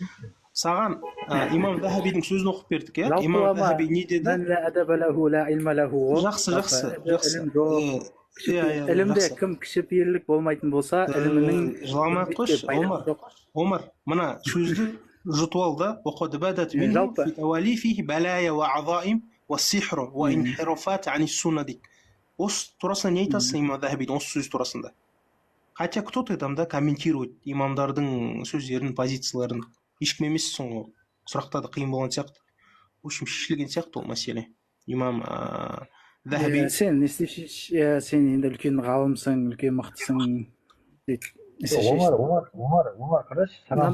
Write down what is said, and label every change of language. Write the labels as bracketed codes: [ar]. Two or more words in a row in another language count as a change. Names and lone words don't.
[kk] Саған имам Захабидің сөзін оқып бердік, иә? Имам Захаби не деді? Жақсы. Ілімде кім кішіпейілдік болмайтын болса, ілімінің жыламай қойшы, Омар, мына сөзді жұтып ал да, [ar] وقد بدت منه في تواليفه بلايا وعظائم والسحر وانحرافات عن السنة дейді. [kk] Осы турасында не айтасың имам Захабидің осы сөз турасында? [ru] Хотя кто-то там да комментирует [kk] имамдардың сөздерін, позицияларын. Ешкім емессің ғой. Сұрақтарды қиын болған сияқты. [ru] В общем, [kk] шешілген сияқты ол мәселе. Имам Захаби. Сен енді үлкен ғалымсың, үлкен мықтысың дейді. омар қарашы саған